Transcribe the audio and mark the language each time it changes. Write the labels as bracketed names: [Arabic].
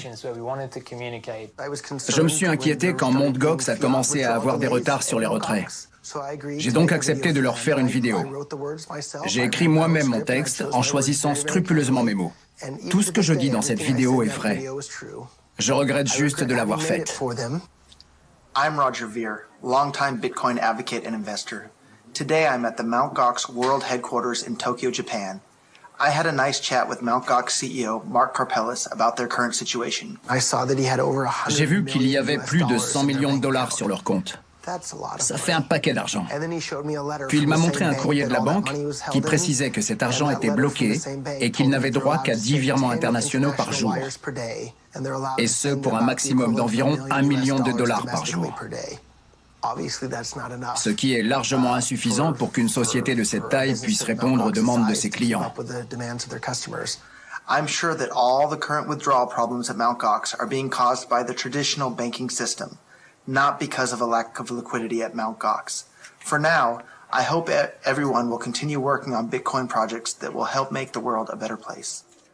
[French] Je me suis inquiété quand Mt. Gox a commencé à avoir des retards sur les retraits. J'ai donc accepté de leur faire une vidéo. J'ai écrit moi-même mon texte en choisissant scrupuleusement mes mots. Tout ce que je dis dans cette vidéo est vrai. Je regrette juste de l'avoir faite. [English] I'm Roger Ver, longtime Bitcoin advocate and investor. Today I'm at the Mt. Gox World Headquarters in Tokyo, Japan. I had a nice chat with Mt. Gox CEO Mark Karpeles about their current situation. [French] J'ai vu qu'il y avait plus de 100 millions de dollars sur leur compte. Ça fait un paquet d'argent. Puis il m'a montré un courrier de la banque qui précisait que cet argent était bloqué et qu'il n'avait droit qu'à 10 virements internationaux par jour. Et ce, pour un maximum d'environ 1 million de dollars par jour. Ce qui est largement insuffisant pour qu'une société de cette taille puisse répondre aux demandes de ses clients. [English] I'm sure that all the current withdrawal problems at Mt. Gox are being caused by the traditional banking system, not because of a lack of liquidity at Mt. Gox. For now, I hope everyone will continue working on Bitcoin projects that will help make the world a better place.